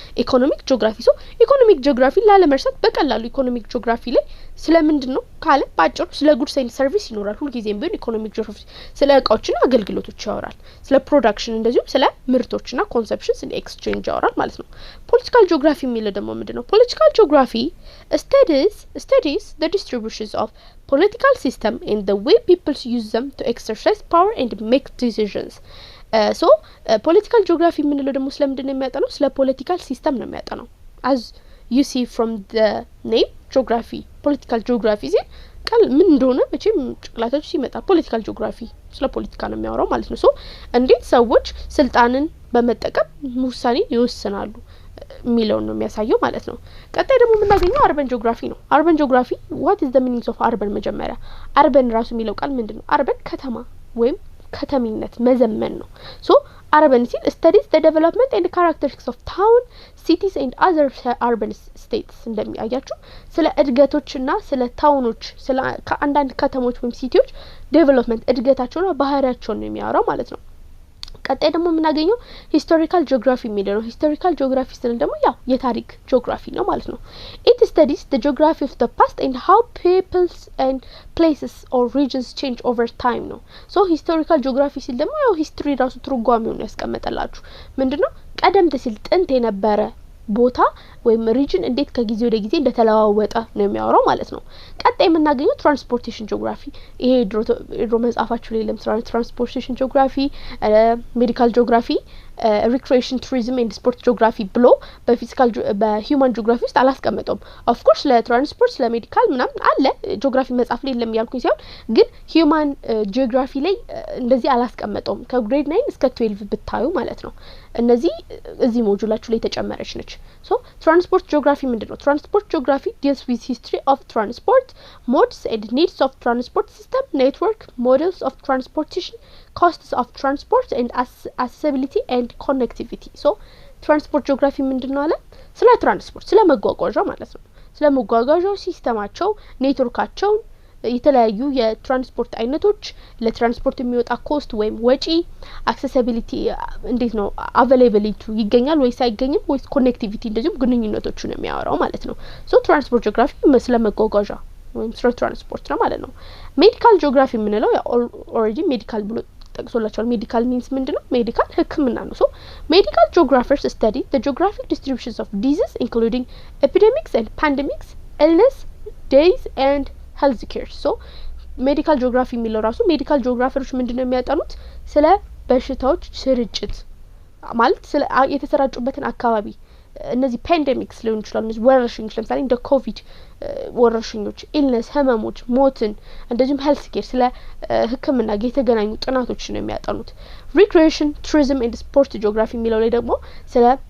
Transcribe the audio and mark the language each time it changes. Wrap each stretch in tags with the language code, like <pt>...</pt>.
<am>ኢኮኖሚክ ጂኦግራፊ። ሶ ኢኮኖሚክ ጂኦግራፊ ላለመርሳት በቀላሉ ኢኮኖሚክ ጂኦግራፊ ላይ ስለምንድነው ካለ ባጭሩ ስለ ጉድስ ኤንድ ሰርቪስ ይኖራል። ሁሉ ጊዜም ቢሆን ኢኮኖሚክ ጂኦግራፊ ስለ እቃዎችና አገልግሎቶች ያወራል። ስለ ፕሮዳክሽን እንደዚሁም ስለ ምርቶችና ኮንሰፕሽን፣ ስለ ኤክስቼንጅ ያወራል ማለት ነው። ፖለቲካል ጂኦግራፊ የሚለው ደግሞ ምንድነው?</am> <en>ፖለቲካል ጂኦግራፊ studies the distributions of political system and the way people use them to exercise power and make decisions.</en> <am>So political geography የምንለው ደግሞ ስለምንድነው የሚያጠናው? ስለ ፖለቲካል ሲስተም ነው የሚያጠናው።</am> <en>as you see from the name geography,</en> <am>political geography ሲል ቃል ምን እንደሆነ መቼም ጭቅላታችሁ ሲመጣ ፖለቲካል ጂኦግራፊ ስለ ፖለቲካ ነው የሚያወራው ማለት ነው። ሶ እንዴት ሰዎች ስልጣንን በመጠቀም ውሳኔ ይወስናሉ የሚለው ነው የሚያሳየው ማለት ነው። ቀጣይ ደግሞ የምናገኘው አርበን ጂኦግራፊ ነው። አርበን ጂኦግራፊ</am> <en>what is the meaning of urban?</en> <am>መጀመሪያ አርበን ራሱ የሚለው ቃል ምንድነው? አርበን ከተማ ወይም ከተሚነት መዘመን ነው።</am> <en>ሶ urban studies the development and characteristics of town, cities and other urban states.</en> <am>እንደሚያያችሁ ስለ እድገቶችና ስለ ታውኖች ስለ ከአንዳንድ ከተሞች ወይም ሲቲዎች ዴቨሎፕመንት እድገታቸውና ባህሪያቸው ነው የሚያወራው ማለት ነው። ቀጣይ ደግሞ የምናገኘው ሂስቶሪካል ጂኦግራፊ የሚለው ነው። ሂስቶሪካል ጂኦግራፊ ስንል ደግሞ ያው የታሪክ ጂኦግራፊ ነው ማለት ነው።</am> <en>it studies the geography of the past and how peoples and places or regions change over time</en> <am>ነው። ሶ ሂስቶሪካል ጂኦግራፊ ሲል ደግሞ ያው ሂስትሪ ራሱ ትርጓሜውን ያስቀምጣላችሁ። ምንድነው ቀደም ሲል ጥንት የነበረ ቦታ ወይም ሪጅን እንዴት ከጊዜ ወደ ጊዜ እንደተለዋወጠ ነው የሚያወራው ማለት ነው። ቀጣይ የምናገኘው ትራንስፖርቴሽን ጂኦግራፊ ይሄ ድሮ መጻፋችሁ ላይ ለምሳሌ ትራንስፖርቴሽን ጂኦግራፊ፣ ሜዲካል ጂኦግራፊ፣ ሪክሬሽን ቱሪዝም ኤንድ ስፖርት ጂኦግራፊ ብሎ በሂውማን ጂኦግራፊ ውስጥ አላስቀመጠውም። ኦፍ ኮርስ ለትራንስፖርት ለሜዲካል ምናምን አለ ጂኦግራፊ መጻፍ ላይ የለም ያልኩኝ ሲሆን ግን ሂውማን ጂኦግራፊ ላይ እንደዚህ አላስቀመጠውም። ከግሬድ 9 እስከ 12 ብታዩ ማለት ነው። እነዚህ እዚህ ሞጁላችሁ ላይ ተጨመረች ነች። ሶ ትራንስፖርት ጂኦግራፊ ምንድነው?</am> <en>ትራንስፖርት ጂኦግራፊ deals with history of transport, modes and needs of transport system, network, models of transportation, costs of transport and accessibility and connectivity.</en> <am>So ትራንስፖርት ጂኦግራፊ ምንድነው አለ? ስለ ትራንስፖርት ስለ መጓጓዣ ማለት ነው። ስለ መጓጓዣው ሲስተማቸው፣ ኔትወርካቸው፣ የተለያዩ የትራንስፖርት አይነቶች፣ ለትራንስፖርት የሚወጣ ኮስት ወይም ወጪ፣ አክሰሲቢሊቲ እንዴት ነው አቬሌቢሊቲ ይገኛል ወይስ አይገኝም ወይስ ኮኔክቲቪቲ እንደዚሁም ግንኙነቶቹን የሚያወራው ማለት ነው። ሶ ትራንስፖርት ጂኦግራፊ ስለ መጓጓዣ ወይም ስለ ትራንስፖርት ነው ማለት ነው። ሜዲካል ጂኦግራፊ የምንለው ያው ኦልሬዲ ሜዲካል ብሎ ጠቅሶላችኋል። ሜዲካል ሚንስ ምንድነው? ሜዲካል ህክምና ነው።</am> <en>ሶ ሜዲካል ጂኦግራፈርስ study the geographic distributions of diseases including epidemics and pandemics, illness, days and health care.</en> <am>ሶ ሜዲካል ጂኦግራፊ የሚለው ራሱ ሜዲካል ጂኦግራፈሮች ምንድነው የሚያጠኑት? ስለ በሽታዎች ስርጭት ማለት ስለ የተሰራጩበትን አካባቢ እነዚህ ፓንደሚክስ ሊሆን ይችላል። እነዚህ ወረርሽኞች ለምሳሌ እንደ ኮቪድ ወረርሽኞች፣ ኢልነስ ህመሞች፣ ሞትን እንደዚሁም ሄልዝ ኬር ስለ ህክምና ጋር የተገናኙ ጥናቶችን ነው የሚያጠኑት። ሪክሬሽን ቱሪዝም ኤንድ ስፖርት ጂኦግራፊ የሚለው ላይ ደግሞ ስለ</am>